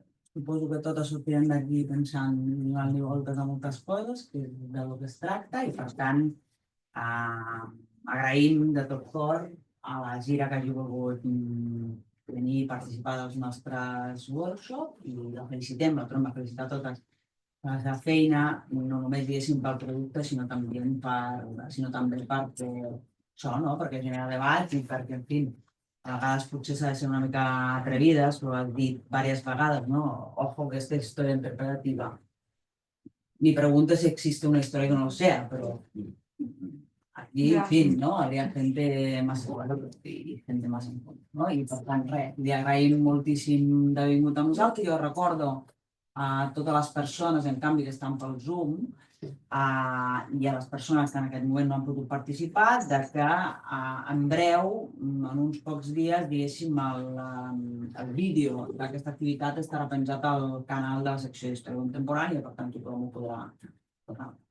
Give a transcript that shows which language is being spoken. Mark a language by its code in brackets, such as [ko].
[ca] Suposo que totes sortirem d'aquí pensant, donant-li voltes a moltes coses, que és del que es tracta, i per tant agraïm de tot cor a la Gira que hagi volgut venir i participar dels nostres workshops i la felicitem, la tornem a felicitar a totes per la seva feina, no només diguéssim pel producte, sinó també per això, no? Perquè genera debats i perquè, en fi, a vegades potser s'ha de ser una mica atrevides, però has dit diverses vegades, ¿no? [es] Ojo que esta historia interpretativa. Mi pregunta es si existe una historia que no lo sea, pero aquí, en fin, ¿no? Habría gente más igual y gente más en contra, ¿no? [ca] I per tant, res, li agraïm moltíssim d'haver vingut amb nosaltres. Jo recordo a totes les persones, en canvi, que estan pel Zoom, i a les persones que en aquest moment no han pogut participar, de que en breu, en uns pocs dies, diguéssim, el vídeo d'aquesta activitat estarà penjat al canal de la secció d'Història Contemporània, per tant tothom ho podrà veure.